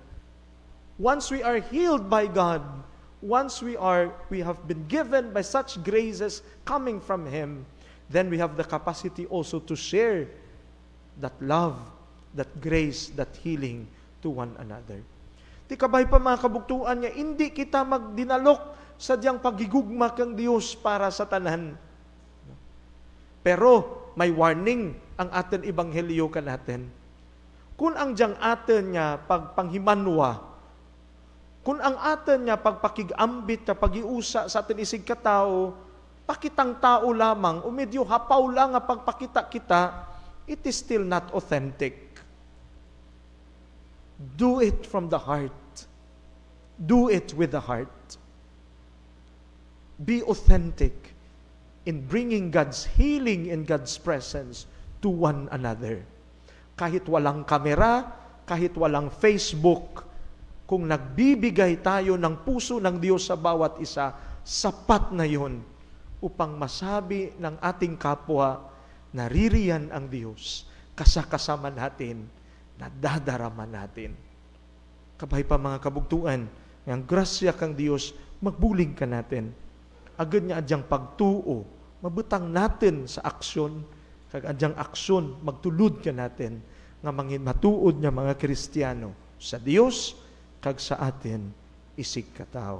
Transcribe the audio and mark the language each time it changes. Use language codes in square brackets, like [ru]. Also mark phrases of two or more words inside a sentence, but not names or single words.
[en] Once we are healed by God, once we have been given by such graces coming from Him, then we have the capacity also to share that love, that grace, that healing to one another. [krj] Di kabay pa mga kabuktuan niya, hindi kita magdinalok sa diyang pagigugma kang Diyos para sa tanan. Pero may warning ang atin ebanghelyo ka natin. Kung ang diyang atin niya pagpanghimanwa, kung ang atin niya pagpakigambit na pagiusa sa atin isig katao, pakitang tao lamang, o medyo hapaw lang nga pagpakita kita, [en] it is still not authentic. Do it from the heart. Do it with the heart. Be authentic in bringing God's healing and God's presence to one another. [tl] Kahit walang kamera, kahit walang Facebook, kung nagbibigay tayo ng puso ng Diyos sa bawat isa, sapat na yun upang masabi ng ating kapwa, naririyan ang Diyos, kasakasama natin, nadadarama natin. [krj] Kabay pa mga kabugtuan, ang grasya kang Diyos, magbuling ka natin. Agad niya adyang pagtuo, mabutang natin sa aksyon, kag adyang aksyon, magtulod ka natin, nga mangin matuod niya mga Kristiyano, sa Diyos, kag sa atin, isig katao.